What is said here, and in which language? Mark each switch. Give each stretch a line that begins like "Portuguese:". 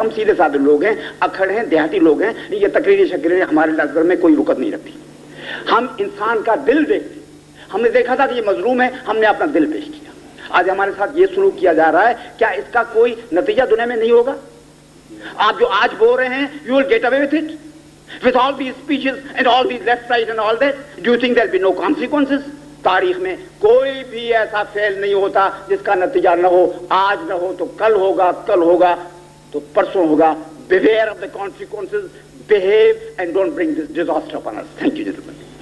Urdu: ہم سیدھے سادے لوگ ہیں, اکھڑ ہیں, دیہاتی لوگ ہیں. یہ تقریریں شکریریں ہمارے نظر میں کوئی رکت نہیں رکھتی. ہم انسان کا دل دیکھتے. ہم نے دیکھا تھا کہ یہ مظلوم ہے, ہم نے اپنا دل پیش کیا. آج ہمارے ساتھ یہ سلوک کیا جا رہا ہے, کیا اس کا کوئی نتیجہ دنیا میں نہیں ہوگا؟ آپ جو آج بول رہے ہیں,
English: you will get away with it? With all these speeches and all these left, right and all that, do you think there will be no consequences?
Urdu: تاریخ میں کوئی بھی ایسا فعل نہیں ہوتا جس کا نتیجہ نہ ہو. آج نہ ہو تو کل ہوگا, کل ہوگا تو پرسوں ہوگا.
English: Beware of the consequences, behave and don't bring this disaster upon us. Thank you, gentlemen.